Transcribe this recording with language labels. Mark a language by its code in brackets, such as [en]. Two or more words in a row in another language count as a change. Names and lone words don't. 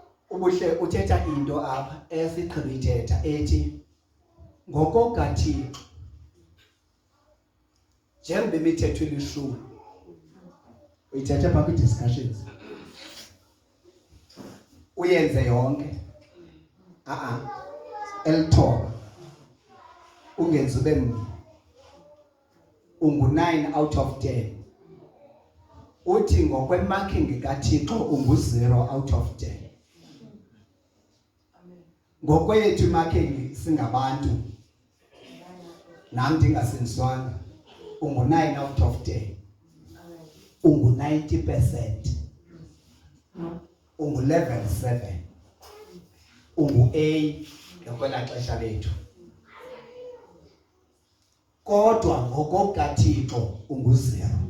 [xh] ubuhle uthetha into apha esiqhibithetha ethi ngokokaThixo njengoba imithetho ilishumi uyithetha pha kwi-discussions uyenze yonke elithoba ungenzi ube ungu- [en] 9 out of 10 [xh] uthi ngokwemarking kaThixo ungu- [en] 0 out of 10 [xh] ngokwethu imarking singabantu nam ndingasindiswanga ungu- [en] 9 out of 10 [xh] ungu-90%, ungu-level 7, ungu-A ngokwela xesha lethu. Kodwa ngokokaThixo ungu-0.